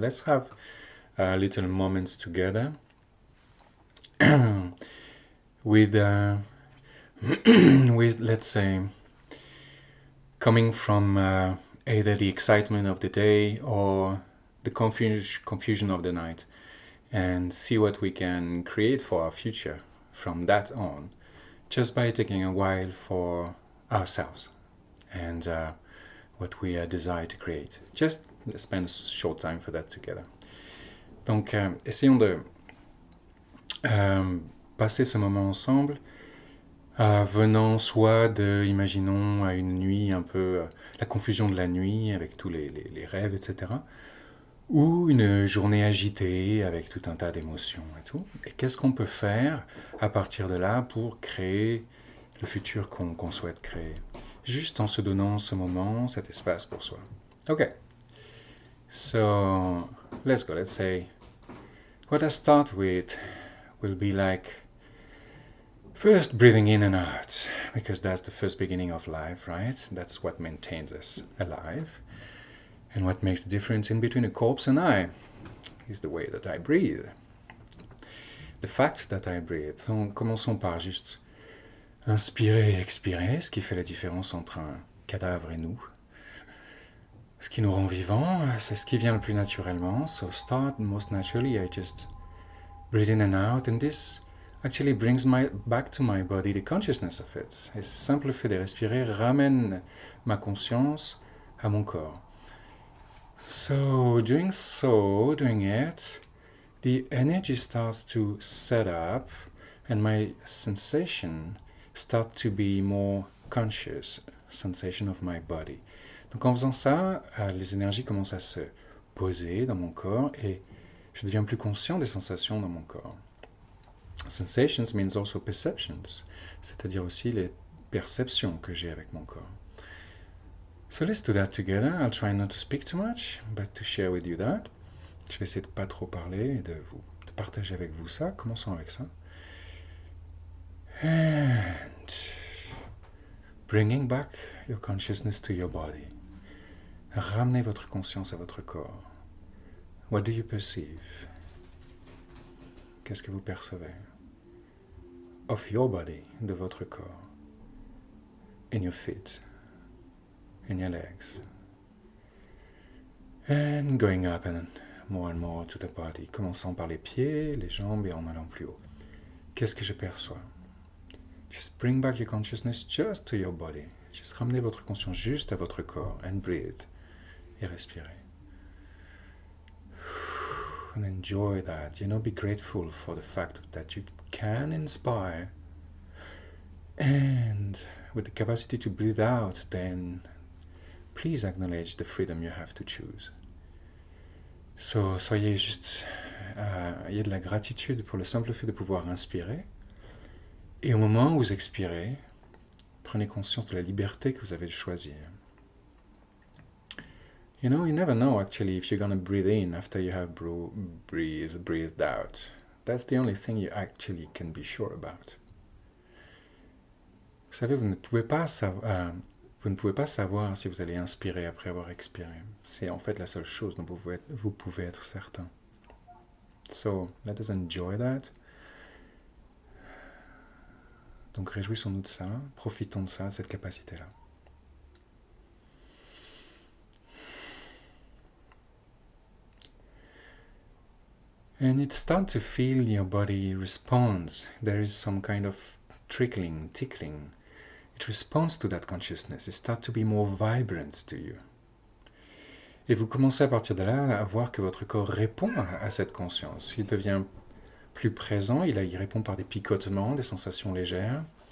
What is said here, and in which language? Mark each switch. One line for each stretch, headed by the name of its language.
English: Let's have a little moments together with with let's say coming from either the excitement of the day or the confusion of the night, and see what we can create for our future from that on, just by taking a while for ourselves and what we desire to create. Just spend a short time for that together.
French: Donc, essayons de passer ce moment ensemble, venant soit de, imaginons, à une nuit un peu, la confusion de la nuit avec tous les rêves, etc. Ou une journée agitée avec tout un tas d'émotions et tout. Et qu'est-ce qu'on peut faire à partir de là pour créer le futur qu'on souhaite créer? Juste en se donnant ce moment, cet espace pour soi.
English: Ok, so let's go. Let's say what I start with will be like first breathing in and out, because that's the first beginning of life, right? That's what maintains us alive. And what makes the difference in between a corpse and I is the way that I breathe. The fact that I breathe.
French: Donc, commençons par juste inspirer et expirer, ce qui fait la différence entre un cadavre et nous. Ce qui nous rend vivants, c'est ce qui vient le plus naturellement.
English: So start most naturally, I just breathe in and out, and this actually brings back to my body the consciousness of it.
French: Et ce simple fait de respirer ramène ma conscience à mon corps.
English: So doing it, the energy starts to set up, and my sensation start to be more conscious, sensation of my body.
French: Donc en faisant ça, les énergies commencent à se poser dans mon corps et je deviens plus conscient des sensations dans mon corps.
English: Sensations means also perceptions,
French: c'est-à-dire aussi les perceptions que j'ai avec mon corps.
English: So let's do that together. I'll try not to speak too much, but to share with you that.
French: Je vais essayer de pas trop parler et de partager avec vous ça. Commençons avec ça.
English: And bringing back your consciousness to your body.
French: Ramenez votre conscience à votre corps.
English: What do you perceive?
French: Qu'est-ce que vous percevez?
English: Of your body,
French: de votre corps.
English: In your feet. In your legs. And going up and more to the body.
French: Commençant par les pieds, les jambes et en allant plus haut. Qu'est-ce que je perçois?
English: Just bring back your consciousness just to your body.
French: Just ramenez votre conscience juste à votre corps.
English: And breathe.
French: Et respirez.
English: And enjoy that. Be grateful for the fact that you can inspire. And with the capacity to breathe out, then please acknowledge the freedom you have to choose.
French: So, soyez juste, ayez de la gratitude pour le simple fait de pouvoir inspirer. Et au moment où vous expirez, prenez conscience de la liberté que vous avez de choisir.
English: You never know actually if you're going to breathe in after you have breathed out. That's the only thing you actually can be sure about.
French: Vous savez, vous ne pouvez pas savoir si vous allez inspirer après avoir expiré. C'est en fait la seule chose dont vous pouvez être certain.
English: So, let us enjoy that.
French: Donc réjouissons-nous de ça, profitons de ça, de cette capacité-là.
English: And it starts to feel your body responds. There is some kind of tickling. It responds to that consciousness. It starts to be more vibrant to you.
French: Et vous commencez à partir de là à voir que votre corps répond à cette conscience. Il devient plus présent, il répond par des picotements, des sensations légères.